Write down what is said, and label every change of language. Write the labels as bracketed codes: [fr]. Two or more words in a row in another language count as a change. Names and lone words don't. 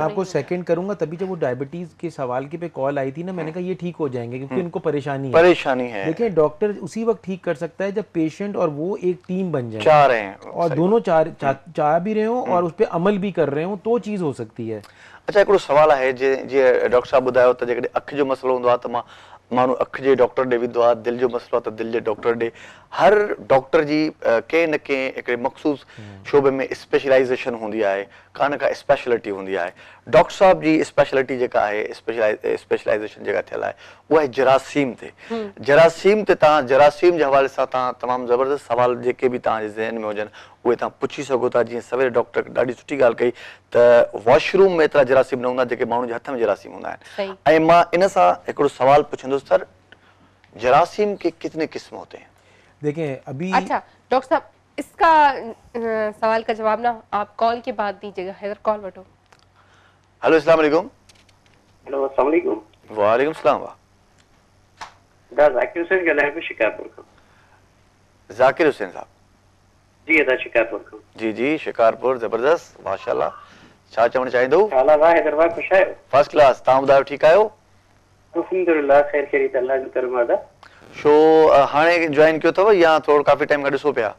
[ur] میں آپکو سیکنڈ کروں گا، تبھی جب وہ ڈائبٹیز کے سوال کی پے کال آئی تھی نا، میں نے کہا یہ ٹھیک ہو جائیں گے کیونکہ انکو پریشانی ہے. دیکھیے ڈاکٹر اسی وقت ٹھیک کر سکتا ہے جب پیشنٹ اور وہ ایک ٹیم بن جائے, چاہ رہے ہیں اور دونوں چاہ بھی رہے ہو اور اس پر عمل بھی کر رہے ہو، تو چیز ہو سکتی ہے. [sd] अच्छा, एक सवाल है जे डॉक्टर साहब बुधायो त जेकॾहिं अख जो मसलो हूंदो आहे त माण्हू अख जे डॉक्टर ॾे वेंदो आहे, दिलि जो मसलो आहे त दिलि जे डॉक्टर ॾे। हर डॉक्टर जी कंहिं न कंहिं हिकिड़े मख़सूस शोबे में स्पेशलाइज़ेशन हूंदी आहे, का न का स्पेशलिटी हूंदी आहे। डॉक्टर साहब जी स्पेशलिटी जेका आहे, स्पेशलाइज़ेशन जेका थियल आहे, उहा आहे जरासीम ते। जरासीम ते तव्हां जरासीम जे हवाले सां तव्हां तमामु ज़बरदस्त सवाल जेके बि तव्हांजे ज़हन में हुजनि उहे तव्हां पुछी सघो था। जीअं सवेरे डॉक्टर ॾाढी सुठी ॻाल्हि कई त वॉशरूम में एतिरा जरासीम न हूंदा जेके माण्हू जे हथ में जरासीम हूंदा आहिनि। ऐं मां इन सां हिकिड़ो सवाल पुछंदुसि, सर [ur] جراثیم کے کتنے قسم ہوتے ہیں? دیکھیں ابھی. اچھا ڈاکٹر صاحب، اسکا سوال کا جواب نا آپ کال کے بعد دیجیے گا. [sd] हैदर कॉल बटो। [ar] هلو السلام عليكم. هلو السلام عليكم. وعليكم السلام. [sd] दा जाकिर हुसैन ॻाल्हायां पियो शिकारपुर खां। ज़ाकिर हुसैन साहब? जी दा शिकारपुर खां। जी जी शिकारपुर, ज़बरदस्त, माशाल्लाह। छा चवणु चाहींदो? हाल आहे हैदराबाद, ख़ुशि आहियो? फर्स्ट क्लास, तव्हां ॿुधायो ठीकु आहियो? अल्हम्दुलिल्लाह ख़ैर ख़ैरियत, अल्लाह जो करम आहे। शो हाणे जॉइन कयो अथव या थोरो काफ़ी टाइम खां ॾिसो पिया?